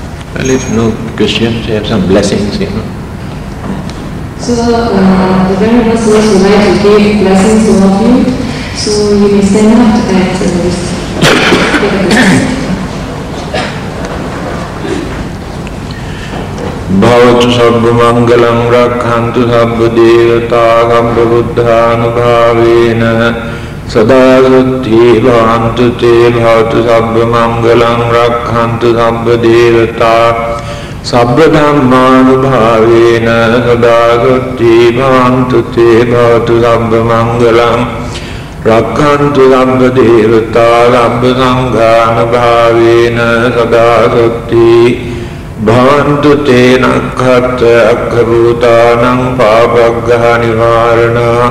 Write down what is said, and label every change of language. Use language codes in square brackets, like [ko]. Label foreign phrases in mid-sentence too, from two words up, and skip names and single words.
[en] Well, if no questions, you have some blessings, you know. So, the Venerable Source would like to give blessings to all of you. So, you may stand up and take a blessing. [pi] Bhavatu sabba mangalam rakhantu sabba devata sabba buddhanubhavena sada sutti bhavantu te bhavatu sabba mangalam rakhantu sabba devata sabba dhammanubhavena sada sutti bhavantu te bhavatu sabba mangalam rakhantu sabba devata sabba sanghanubhavena sada sutti bhavantu te nakkhatta akhabhutanam pāpaggaha nivarana